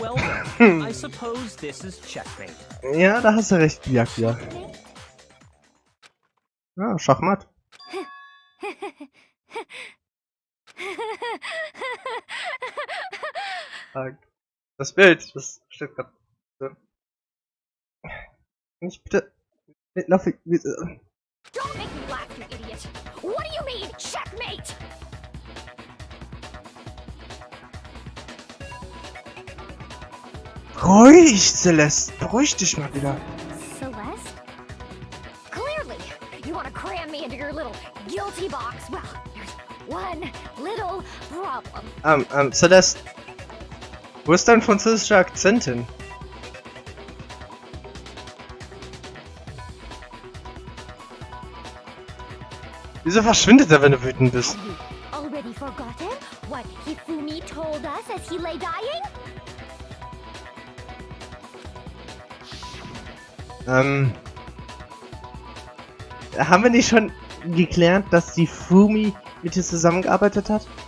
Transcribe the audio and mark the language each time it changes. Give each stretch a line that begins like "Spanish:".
English: Well then, I suppose this is checkmate.
German: Ja, da hast du recht, Byakuya. Ja, Schachmatt. Das Bild, das steht gerade. Nicht bitte. Lauf ich.
English: Don't make me laugh, you idiot! What do you mean, checkmate?
German: Ruhig, Celeste. Beruhig dich mal wieder. Celeste?
English: Clearly, you want to cram me into your little guilty box. Well, there's one little problem. Celeste.
German: Wo ist dein französischer Akzent hin? Wieso verschwindet er, wenn du wütend bist?
English: Have you already forgotten what Hifumi told us as he lay dying?
German: Haben wir nicht schon geklärt, dass die Fumi mit dir zusammengearbeitet hat?